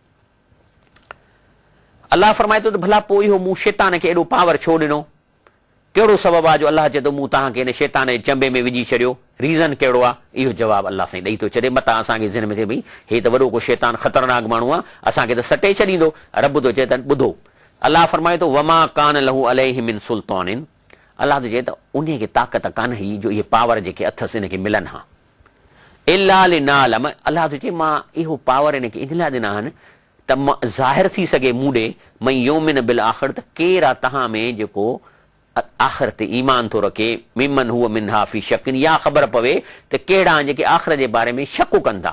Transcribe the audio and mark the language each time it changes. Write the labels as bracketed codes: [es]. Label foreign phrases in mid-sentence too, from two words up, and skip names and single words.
[sd] अलाह फरमाए थो त भला पोइ इहो मूं शैतान खे एॾो पावर छो ॾिनो, कहिड़ो सबबु आहे जो अलाह चए थो मूं तव्हांखे हिन शैतान जे चंबे में विझी छॾियो, रीज़न कहिड़ो आहे? इहो जवाबु अलाह साईं ॾेई थो छॾे, मतां असांखे ज़हन में थिए भई हे त वॾो को शैतान ख़तरनाक माण्हू आहे, असांखे त सटे छॾींदो। रब थो चए त ॿुधो, अलाह फरमाए थो [ar] وما كان له عليهم من سلطان, [sd] अलाह थो चए त उन खे ताक़त कान हुई जो इहे पावर जेके अथसि हिनखे मिलनि हा, [ar] إلا لنعلم, [sd] अलाह थो चए मां इहो पावर हिनखे इन लाइ ॾिना आहिनि त ज़ाहिर थी सघे मूं ॾे, [ar] من يؤمن بالآخرة, [sd] त केरु आहे तव्हां में जेको आख़िर ते ईमान थो रखे, [ar] ممن هو منها في شك, [sd] या ख़बर पवे त कहिड़ा आहिनि जेके आख़िर जे बारे में शक कनि था।